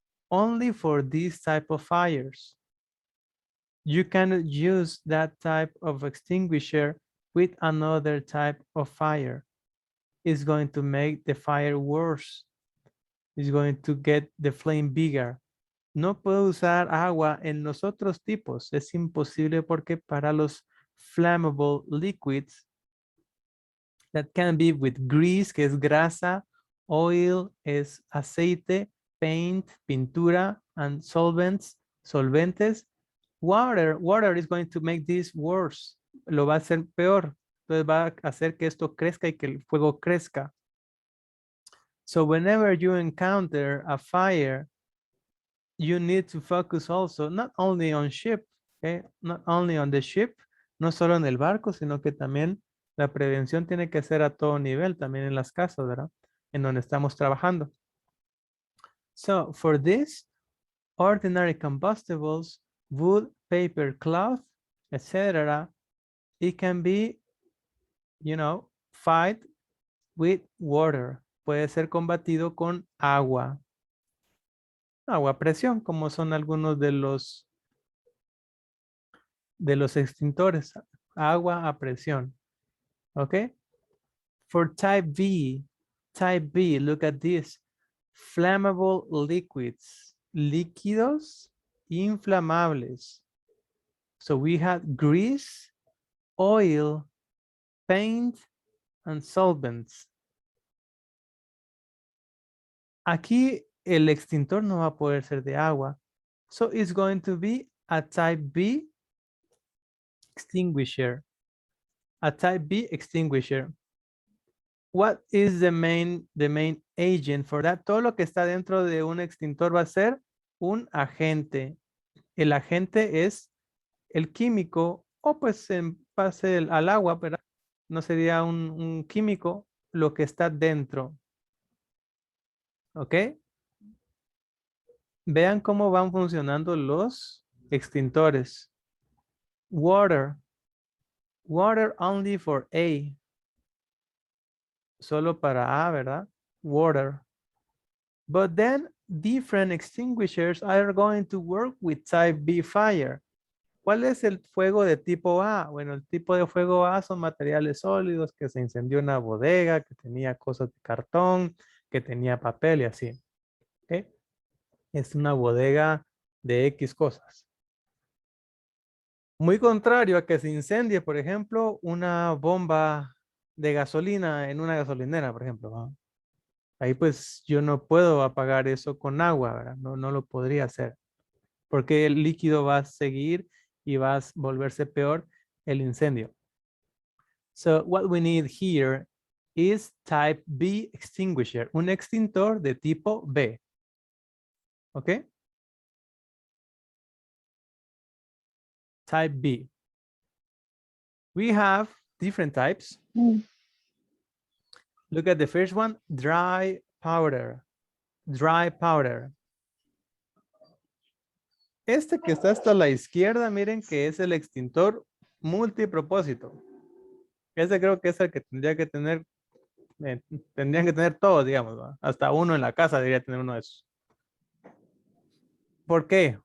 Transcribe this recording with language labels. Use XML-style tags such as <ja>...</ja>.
<en>Only for these type of fires. You cannot use that type of extinguisher with another type of fire. It's going to make the fire worse. It's going to get the flame bigger.</en> <es>No puedo usar agua en los otros tipos. Es imposible porque para los</es> <en>flammable liquids, that can be with grease,</en> <es>que es grasa, oil es aceite, paint, pintura,</es> <en>and solvents,</en> <es>solventes.</es> <en>Water is going to make this worse.</en> <es>Lo va a hacer peor. Entonces va a hacer que esto crezca y que el fuego crezca.</es> <en>So whenever you encounter a fire, you need to focus also not only on ship, okay? Not only on the ship,</en> <es>no solo en el barco, sino que también la prevención tiene que ser a todo nivel, también en las casas, ¿verdad? En donde estamos trabajando.</es> <en>So for this, ordinary combustibles, wood, paper, cloth, etc., it can be, you know, fight with water.</en> <es>Puede ser combatido con agua. Agua a presión, como son algunos de los extintores. Agua a presión.</es> <en>¿Ok? For type B, look at this. Flammable liquids.</en> <es>Líquidos inflamables.</es> <en>So we have grease, oil, paint, and solvents.</en> <es>Aquí el extintor no va a poder ser de agua.</es> <en>So it's going to be a type B extinguisher. A type B extinguisher. What is the main agent for that?</en> <es>Todo lo que está dentro de un extintor va a ser un agente. El agente es el químico o pues en base al agua, pero no sería un químico lo que está dentro. ¿Ok? Vean cómo van funcionando los extintores.</es> <en>Water. Water only for A.</en> <es>Solo para A, ¿verdad? Water.</es> <en>But then different extinguishers are going to work with type B fire.</en> <es>¿Cuál es el fuego de tipo A? Bueno, el tipo de fuego A son materiales sólidos, que se incendió una bodega, que tenía cosas de cartón, que tenía papel y así. ¿Okay? Es una bodega de X cosas. Muy contrario a que se incendie, por ejemplo, una bomba de gasolina en una gasolinera, por ejemplo, ¿no? Ahí pues yo no puedo apagar eso con agua, ¿verdad? No, no lo podría hacer. Porque el líquido va a seguir y va a volverse peor el incendio.</es> <en>So what we need here is type B extinguisher,</en> <es>un extintor de tipo B.</es> <en>¿Ok? Type B. We have different types. Look at the first one, dry powder. Dry powder.</en> <es>Este que está hasta la izquierda, miren que es el extintor multipropósito. Ese creo que es el que tendría que tener, tendrían que tener todos, digamos, ¿va? Hasta uno en la casa debería tener uno de esos. ¿Por qué?</es>